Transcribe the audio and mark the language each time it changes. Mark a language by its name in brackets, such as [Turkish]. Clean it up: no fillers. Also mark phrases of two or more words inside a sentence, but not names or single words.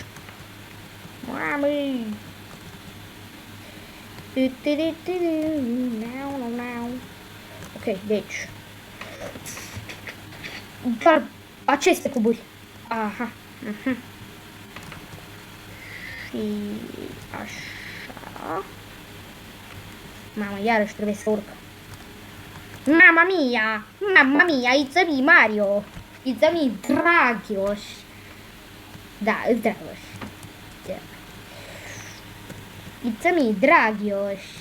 [Romanian] Mami! Ok, deci. Doar aceste cuburi. Aha. Și așa. Mama, iarăși trebuie să urc. [Italian] Mamma mia! Mamma mia, [English] it's a me, Mario! It's a me, [Romanian] Dragioș! Da, îți Dragioș. [English] It's a me, Dragioș!